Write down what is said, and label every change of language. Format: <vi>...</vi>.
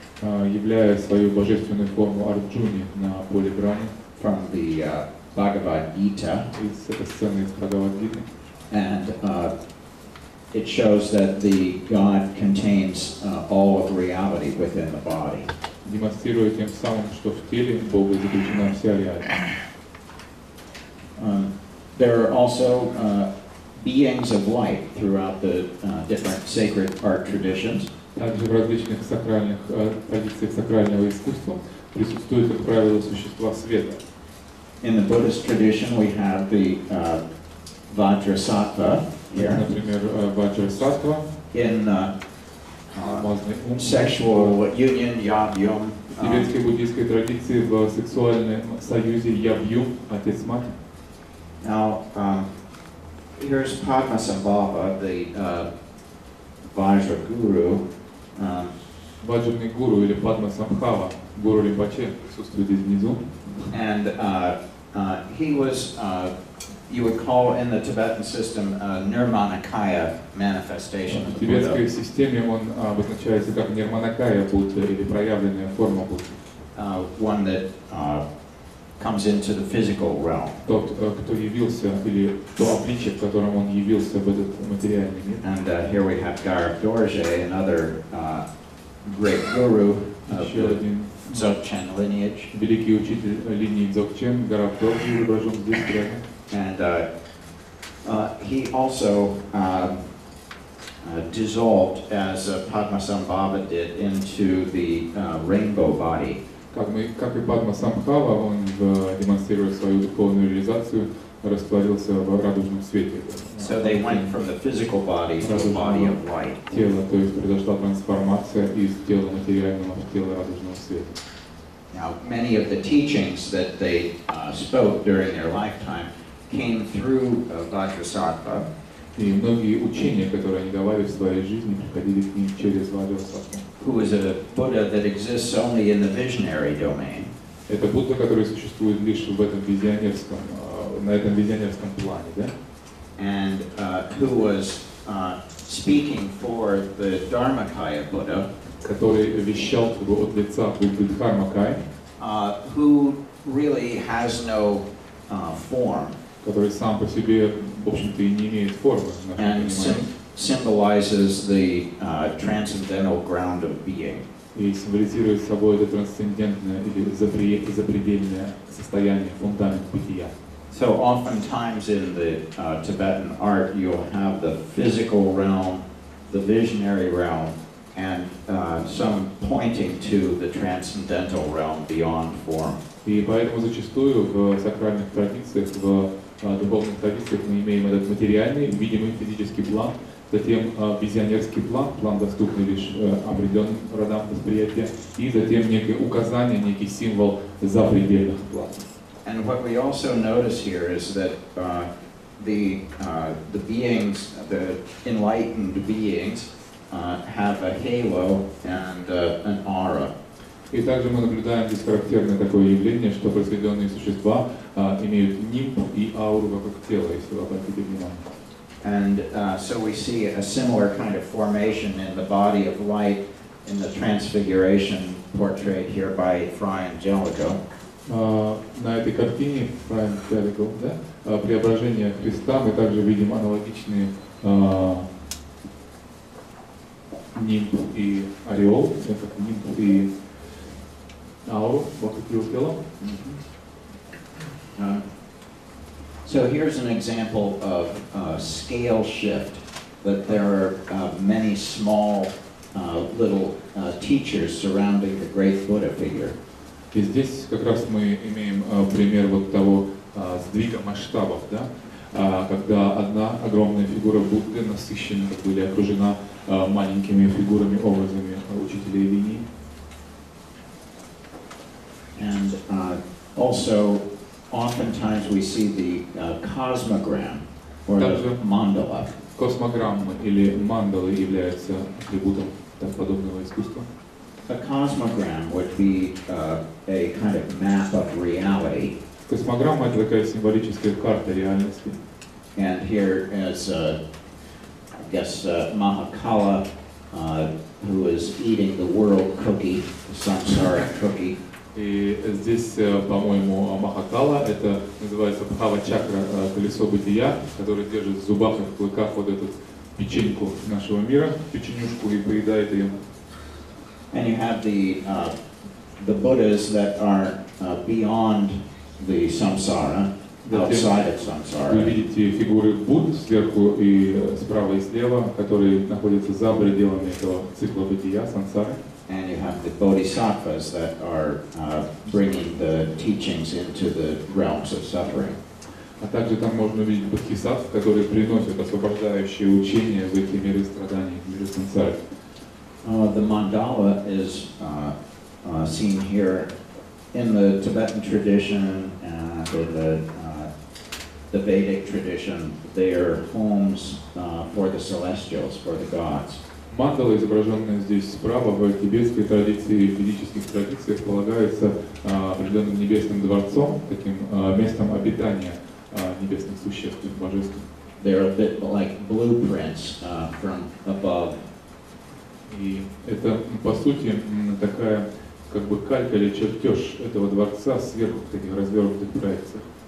<ru>Являя свою божественную форму Арджуне на поле брани.</ru> <en>From the Bhagavad Gita.</en> <ru>Из этой сцены из Бхагавад-гиты.</ru> <en>And it shows that the God contains all of reality within the body.</en> <ru>Демонстрируя тем самым, что в теле Бога заключена вся реальность.</ru> <en>There are also beings of light throughout the different sacred art traditions.</en> <ru>Также в различных сакральных традициях сакрального искусства присутствуют, как правило, существа света.</ru> <en>In the Buddhist tradition, we have the Vajrasattva here.</en> <ru>Например, Vajrasattva.</ru> <en>In sexual union, Yab-yum.</en> <ru>В тибетской буддийской традиции в сексуальном союзе Яб-юм, отец-мать.</ru> <en>Now, here's Padmasambhava, the Vajra Guru.</en> <ru>Ваджрный гуру или Падмасамбхава, гуру Ринпоче, присутствует здесь внизу.</ru> <en>And he was, you would call in the Tibetan system, a Nirmanakaya manifestation of</en> <ru>В</ru> <en>the Buddha.</en> <ru>тибетской системе он обозначается как Нирманакая Будда или проявленная форма Будды.</ru> <en>One that comes into the physical realm.</en> <ru>Тот, кто явился, или то обличие, в котором он явился в этот материальный мир.</ru> <en>And here we have Garab Dorje, another great guru of the Dzogchen lineage.</en> <ru>Великий учитель линии Дзогчен, Гараб Дорджи, изображен здесь рядом.</ru> <en>And he also dissolved, as Padmasambhava did, into the rainbow body.</en> <ru>Как и Падмасамбхава, он, демонстрируя свою духовную реализацию, растворился в радужном свете.</ru> <en>So they went from the physical body to the body of light.</en> <ru>Тело, то есть произошла трансформация из тела материального в тело радужного света.</ru> <en>Now, many of the teachings that they spoke during their lifetime came through Vajrasattva.</en> <ru>И многие учения, которые они давали в своей жизни, приходили к ним через Ваджрасаттву.</ru> <en>Who is a Buddha that exists only in the visionary domain.</en> <ru>Это Будда, который существует лишь в этом визионерском, на этом визионерском плане, да?</ru> <en>And who was speaking for the Dharmakaya Buddha.</en> <ru>Который вещал как бы от лица Будды Дхармакай.</ru> <en>Who really has no form.</en> <ru>Который сам по себе, в общем-то, и не имеет формы.</ru> <en>And symbolizes the transcendental ground of being.</en> <ru>И символизирует собой это трансцендентное или запредельное состояние, фундамент бытия.</ru> <en>So oftentimes in the Tibetan art, you'll have the physical realm, the visionary realm, and some pointing to the transcendental realm beyond form.</en> <ru>И поэтому зачастую в сакральных традициях, в духовных традициях мы имеем этот материальный, видимый физический план, затем визионерский план, план доступный лишь определенным родам восприятия, и затем некое указание, некий символ запредельных планов.</ru> <en>And what we also notice here is that the beings, the enlightened beings, have a halo and an aura.</en> <ru>И также мы наблюдаем здесь характерное такое явление, что просветленные существа имеют нимб и ауру вокруг тела, если вы обратите внимание.</ru> <en>And so we see a similar kind of formation in the body of light in the transfiguration portrayed here by Fra Angelico.</en> <ru>На этой картине Fra Angelico, да, преображение Христа мы также видим аналогичные нимб и ореол, это нимб и ауру вокруг его тела.</ru> <en>So here's an example of scale shift, that there are many small little teachers surrounding the great Buddha figure.</en> <ru>И здесь как раз мы имеем пример вот того сдвига масштабов, да? когда одна огромная фигура Будды насыщена или окружена маленькими фигурами, образами учителей линии.</ru> <en>And also, oftentimes we see the cosmogram or the mandala.</en> <ru>Космограммы или мандалы являются атрибутом подобного искусства.</ru> <en>A cosmogram would be a kind of map of reality.</en> <ru>Космограмма — это такая символическая карта реальности.</ru> <en>And here is, I guess, Mahakala, who is eating the world cookie, the samsara cookie.</en> <ru>И здесь, по-моему, Махакала, это называется Бхава-чакра, колесо бытия, который держит в зубах и в клыках вот эту печеньку нашего мира, печенюшку, и поедает ее.</ru> <en>And you have the Buddhas that are beyond the samsara, outside of samsara.</en> <ru>Вы видите фигуры Будд сверху и справа и слева, которые находятся за пределами этого цикла бытия, сансары.</ru> <en>And you have the bodhisattvas that are bringing the teachings into the realms of suffering.</en> <ru>А также там можно увидеть бодхисаттв, которые приносят освобождающие учения в эти миры страданий, миры сансары.</ru> <en>The mandala is seen here in the Tibetan tradition and in the Vedic tradition. They are homes for the celestials, for the gods.</en> <ru>Мандала, изображенная здесь справа, в тибетской традиции и в ведических традициях, полагается определенным небесным дворцом, таким местом обитания небесных существ, божеств.</ru> <en>They're a bit like blueprints from above.</en> <ru>И это, по сути, такая как бы калька или чертеж этого дворца сверху в таких развернутых проекциях.</ru>